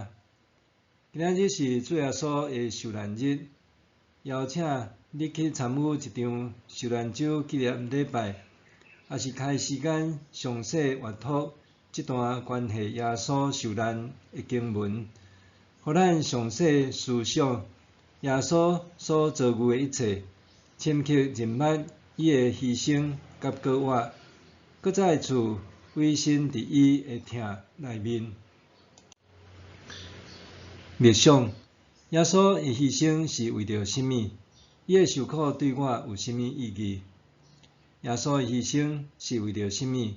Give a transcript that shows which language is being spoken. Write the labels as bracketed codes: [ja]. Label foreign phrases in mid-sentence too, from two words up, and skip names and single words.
[nan] 今仔日是主耶稣的受难日，邀请你去参与一场受难周纪念礼拜，也是开时间详细阅读这段关系耶稣受难的经文，互咱详细思想耶稣所遭遇的一切，深刻认捌伊的牺牲甲割活，搁再次委身伫伊的疼内面。默想耶稣的牺牲是为着甚物？伊的受苦对我有甚物意义？耶稣的牺牲是为着甚物？